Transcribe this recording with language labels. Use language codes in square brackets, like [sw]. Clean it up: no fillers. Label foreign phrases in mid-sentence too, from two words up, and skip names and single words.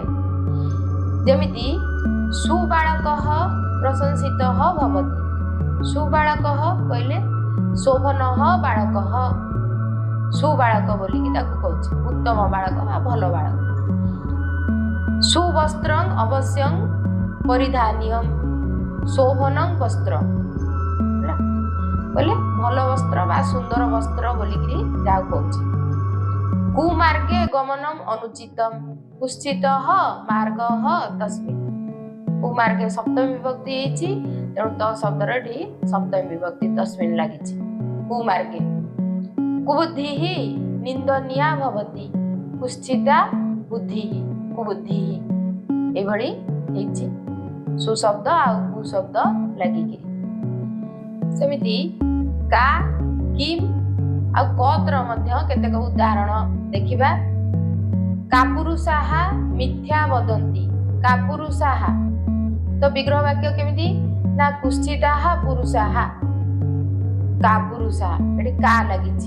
[or] ଯେମିତି [sa] ସୁବାଳକଃ ପ୍ରଶଂସିତଃ ଭବତି, [or] ସୁବାଳକଃ କହିଲେ [sa] ଶୋଭନଃ ବାଳକଃ, [or] ସୁବାଳକ ବୋଲିକି ତାକୁ କହୁଛି, ଉତ୍ତମ ବାଳକ ବା ଭଲ ବାଳକ। [sa] ସୁବସ୍ତ୍ରଂ ଅବଶ୍ୟଂ ପରିଧାନିୟଂ, ଶୋଭନଂ ବସ୍ତ୍ର, [or] କହିଲେ ଭଲ ବସ୍ତ୍ର ବା ସୁନ୍ଦର ବସ୍ତ୍ର ବୋଲିକିରି ଯାହାକୁ କହୁଛି। [sa] कुमार्गे गमनम अनुचितम कुश्चितः मार्गः तस्मिन्। [or] କୁମାର୍ଗେ ସପ୍ତମୀ ବିଭକ୍ତି ହେଇଛି ତେଣु ତ ଶବ୍ଦର ଏଠି ସପ୍ତମୀ ବିଭକ୍ତି ତସ୍ମିନ୍ ଲାଗିଛି। [sa] कुमार्गे कुबुद्धिः निन्दनीया भवति कुश्चिता बुद्धिः कुबुद्धिः [or] ଏଭଳି ହେଇଛି ସୁଶବ୍ଦ ଆଉ କୁଶବ୍ଦ ଲାଗିକିରି। ସେମିତି କା କିମ୍ ଆଉ କତ୍ର ମଧ୍ୟ କେତେକ ଉଦାହରଣ ଦେଖିବା। [sa] କାପୁରୁଷାହା ମିଥ୍ୟା ବଦନ୍ତି [or] କାପୁରୁଷାହା ତ ବିଗ୍ରହ ବାକ୍ୟ କେମିତି ନା [sa] କୁଶ୍ଚିତାହା ପୁରୁଷାହା କାପୁରୁଷାହା [or] ଏଠି କା ଲାଗିଛି।